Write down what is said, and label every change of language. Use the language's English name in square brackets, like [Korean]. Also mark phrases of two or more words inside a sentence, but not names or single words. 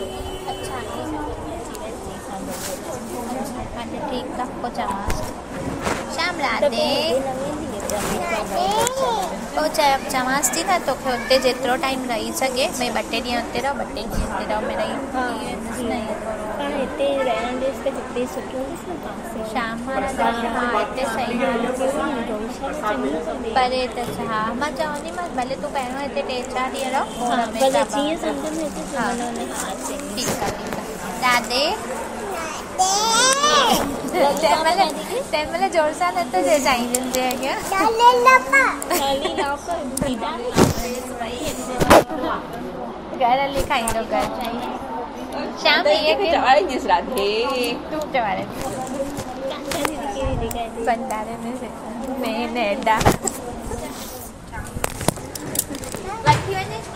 [Hindi] अच्छा ठीक है, पहुँचा राधे [Sindhi] तो चवांस थी न तोखे हुते जेतिरो टाइम रही सघे भई 2 ॾींहं हुते रहो 2 ॾींहं हिते रहो मिड़ई पाण हिते रहण ॾिस त हिते सुठो ॾिस न पासे शाम वारा दर्शन हा हिते सही परे त हा मां चवंदीमांसि भले तूं पहिरियों हिते 3-4 ॾींहं रहो हा भले जीअं सम्झ में अचे हा। ठीकु आहे राधे तंहिंमहिल जोर सां नथो चए साईं जे अॻियां घर हली खाईंदो घर शाम राधे तूं चवारे भंडारे में नेडा वठी वञे